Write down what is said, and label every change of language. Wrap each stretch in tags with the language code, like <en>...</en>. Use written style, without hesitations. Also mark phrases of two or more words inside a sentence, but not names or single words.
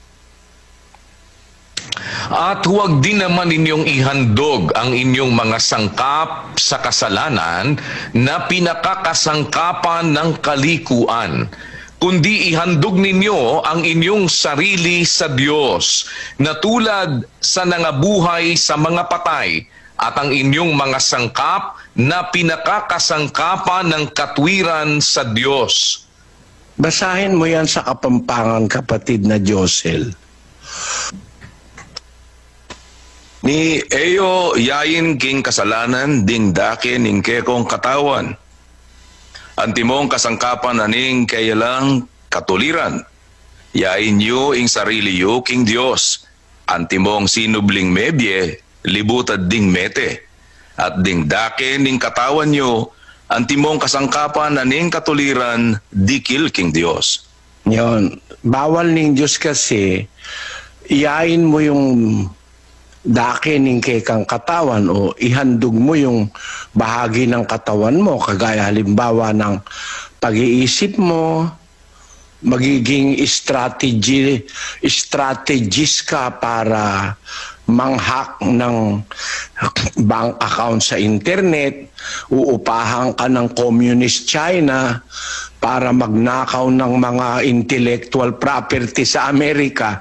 <tl>At huwag din naman inyong ihandog ang inyong mga sangkap sa kasalanan na pinakakasangkapan ng kalikuan, kundi ihandog ninyo ang inyong sarili sa Diyos na tulad sa nangabuhay sa mga patay at ang inyong mga sangkap na pinakakasangkapan ng katwiran sa Diyos. Basahin mo yan sa Kapampangan, kapatid na Josel.</tl> <pam>Ni eyo yayin king kasalanan ding dake ning kekong katawan. Antimong kasangkapan aning kayalang katuliran. Yain yu ing sarili yu king Dios. Antimong sinubling mebye libutad ding mete. At ding dake ning katawan nyo, antimong kasangkapan aning katuliran, dikil king Dios.</pam> <tl>Yon,</tl> <pam>bawal ning Diyos kasi, iyain mo yung dake ning kekang katawan</pam> <tl>o ihandog mo yung bahagi ng katawan mo, kagaya halimbawa ng pag-iisip mo, magiging strategist ka para manghack ng</tl> <en>bank account</en> <tl>sa internet, uupahan ka ng Communist China para magnakaw ng mga</tl> <en>intellectual property</en> <tl>sa Amerika.</tl>